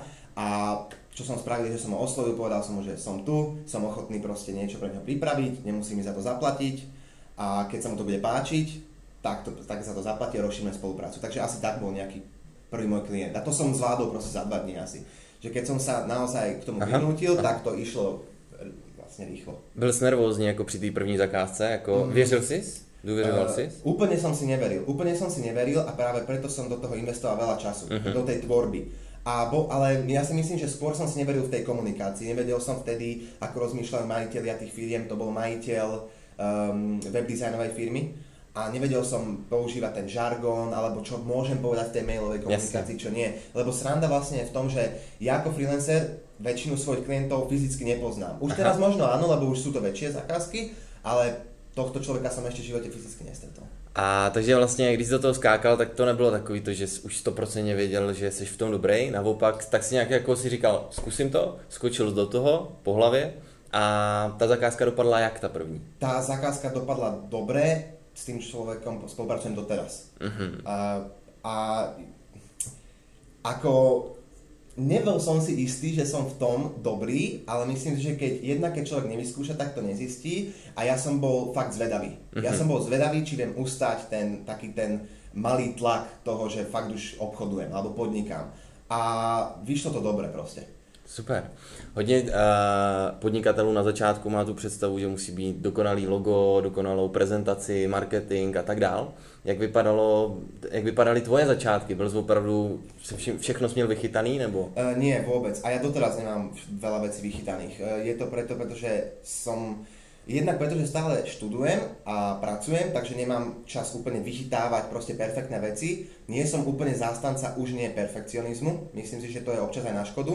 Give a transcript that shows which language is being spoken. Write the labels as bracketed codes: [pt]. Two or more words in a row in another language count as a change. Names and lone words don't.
[sk] A čo som spravil, že som ho oslovil, povedal som mu, že som tu, som ochotný proste niečo pre neho pripraviť, nemusí mi za to zaplatiť a keď sa mu to bude páčiť, tak sa to zaplatí a rozšírime spoluprácu. Takže asi tak bol nejaký prvý môj klient. A to som zvládol proste za 2 dní asi. Že keď som sa naozaj k tomu vynútil, tak to išlo vlastne rýchlo. [cs] Byl jsi nervózní jako při té první zakázce? Jako věřil jsi? Důvěřoval jsi? [sk] Úplne som si neveril a práve preto som do toho investoval veľa času, do tej tvorby. Ale ja si myslím, že skôr som si neveril v tej komunikácii. Nevedel som vtedy, ako rozmýšľali majitelia tých firiem, to bol majiteľ webdesignovej firmy. A nevedel som používať ten žargón, alebo čo môžem povedať v tej mailovej komunikácii, čo nie. Lebo sranda vlastne je v tom, že ja ako freelancer väčšinu svojich klientov fyzicky nepoznám. Už teraz možno áno, lebo už sú to väčšie zakázky, ale tohto človeka som ešte v živote fyzicky nestretol. [cs] A takže vlastně, když jsi do toho skákal, tak to nebylo takový to, že jsi už 100% věděl, že jsi v tom dobrý. Naopak, tak si nějak jako si říkal, zkusím to, skočil do toho po hlavě a ta zakázka dopadla jak ta první? [sk] Tá zakázka dopadla dobre, s tým človekom spolupracujem doteraz. A ako nebyl som si istý, že som v tom dobrý, ale myslím si, že keď človek nevyskúša, tak to nezistí a ja som bol fakt zvedavý. Ja som bol zvedavý, či viem ustať ten malý tlak toho, že fakt už obchodujem alebo podnikám. A vyšlo to dobre proste. Super. [cs] Hodně podnikatelů na začátku má tu představu, že musí být dokonalý logo, dokonalou prezentaci, marketing a tak dál. Jak vypadaly tvoje začátky? Byl jsi opravdu, všechno jsi měl vychytaný, nebo? [sk] Nie, vôbec. A ja doteraz nemám veľa vecí vychytaných. Je to pretože jednak pretože stále študujem a pracujem, takže nemám čas úplne vychytávať proste perfektné veci. Nie som úplne zástanca už nie perfekcionizmu. Myslím si, že to je občas aj na škodu.